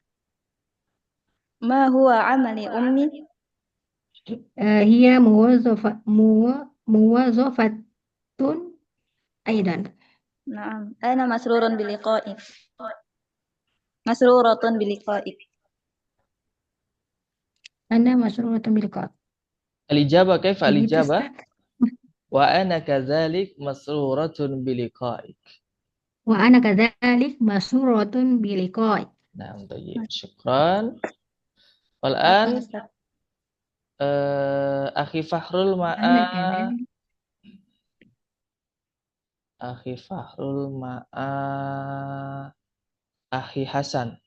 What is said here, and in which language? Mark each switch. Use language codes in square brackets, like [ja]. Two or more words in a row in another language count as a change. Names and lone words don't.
[ar] ما هو عمل أمي? هي موظفة أيضا. نعم، أنا مسرور بلقائك. مسرورة بلقائك. أنا مسرورة باللقاء'. الإجابة كيف Begitu, الإجابة? Ustaz. وأنا كذلك مسرورة بلقائك. وأنا كذلك مسرورة باللقاء. Nah, طيب. شكرا. والآن أخي فخرل مع أخي فخرل مع أخي حسن.